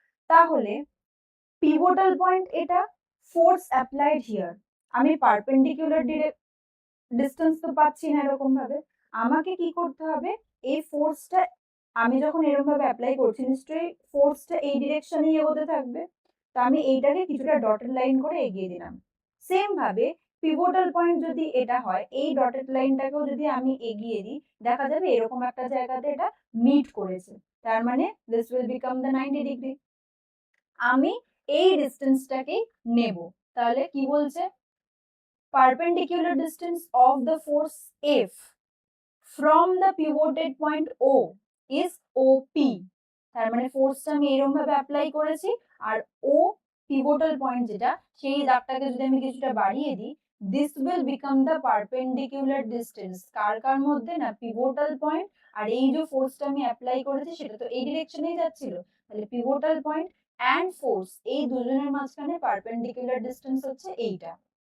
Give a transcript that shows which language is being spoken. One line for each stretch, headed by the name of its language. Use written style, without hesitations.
Bangla: তাহলে পিভটাল পয়েন্ট এটা,
English: force applied here,
Bangla: আমি পারপেন্ডিকুলার ডিস্টেন্স তো পাচ্ছি না এরকম ভাবে, আমাকে কি করতে হবে, এই ফোর্সটা আমি যখন এরকম ভাবে অ্যাপ্লাই করছি নিশ্চয়ই ফোর্সটা এই ডিরেকশনেই এগোতে থাকবে, তো আমি এইটাকে কিছুটা ডটেড লাইন করে এগিয়ে দিলাম। সেম ভাবে পিভটাল পয়েন্ট যদি এটা হয়, এই ডটেড লাইনটাকেও যদি আমি এগিয়ে দিই, দেখা যাবে এরকম একটা জায়গাতে এটা মিট করেছে, তার মানে
English: This will become the 90 degree.
Bangla: আমি এই ডিস্টেন্সটাকেই নেব। তাহলে কি বলছে,
English: perpendicular distance of the force F from the pivoted point O is OP।
Bangla: তার মানে ফোর্সটা আমি এরকম ভাবে অ্যাপ্লাই করেছি, আর ও পিভটাল পয়েন্ট যেটা, সেই দাগটাকে যদি আমি কিছুটা বাড়িয়ে দিই,
English: this will become the perpendicular distance
Bangla: কার কার মধ্যে, না পিভটাল পয়েন্ট আর এই যে ফোর্সটা আমি অ্যাপ্লাই করেছি সেটা তো এই ডিরেকশনেই যাচ্ছিল, তাহলে পিভটাল পয়েন্ট অ্যান্ড ফোর্স এই দুজনের মাঝখানে পারপেন্ডিকুলার ডিস্টেন্স হচ্ছে এইটা।